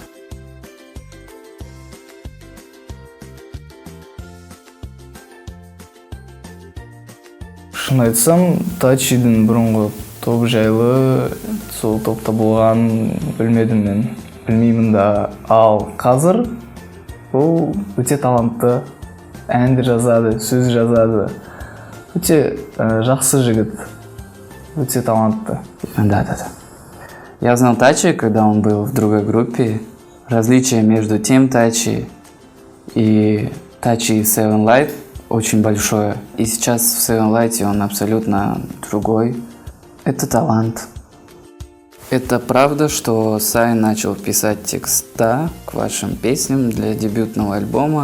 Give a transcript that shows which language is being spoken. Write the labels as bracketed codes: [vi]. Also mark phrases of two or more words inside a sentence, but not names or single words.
[kk] Шын айтсам, Тачидің бұрынғы топ жайлы, сол топта болған білмедім мен. Білмеймін да. Ал қазір ол өте талантты, әнді жазады, сөз жазады. Өте жақсы жігіт, өте талантты. Да. [ru] Я знал Тачи, когда он был в другой группе. Различие между тем Тачи и Тачи Seven Light очень большое. И сейчас в Seven Light он абсолютно другой. Это талант. Это правда, что Сай начал писать текста к вашим песням для дебютного альбома.